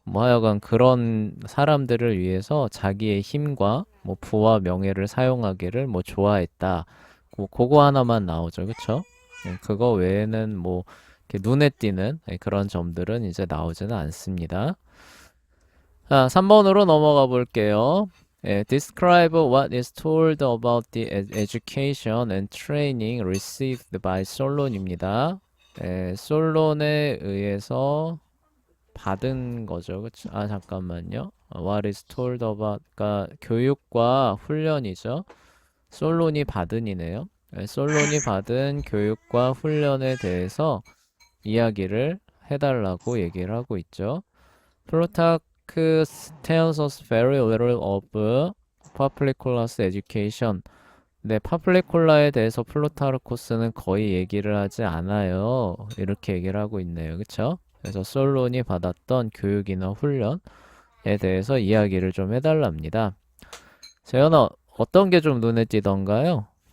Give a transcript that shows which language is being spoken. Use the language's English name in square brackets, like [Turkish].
[Korean] 뭐 하여간 그런 사람들을 위해서 자기의 힘과 뭐 부와 명예를 사용하기를 뭐 좋아했다. 그거 하나만 나오죠. 그쵸? 그거 외에는 뭐 이렇게 눈에 띄는 그런 점들은 이제 나오지는 않습니다. 자, 3번으로 넘어가 볼게요. [English] Describe what is told about the education and training received by 솔론입니다. [Korean] 솔론에 의해서 받은 거죠. 그쵸? 아, 잠깐만요. [English] What is told about, [Korean] 그러니까 교육과 훈련이죠. 솔론이 받은이네요. 솔론이 받은 교육과 훈련에 대해서 이야기를 해달라고 얘기를 하고 있죠. [English] Plutarchus tells us very little of Paphlicolas' education. [Korean] 네, 파플리콜라에 대해서 플루타르코스는 거의 얘기를 하지 않아요. 이렇게 얘기를 하고 있네요. 그쵸? 그래서 솔론이 받았던 교육이나 훈련에 대해서 이야기를 좀 해달랍니다. 재현아, 어떤 게 좀 눈에 띄던가요?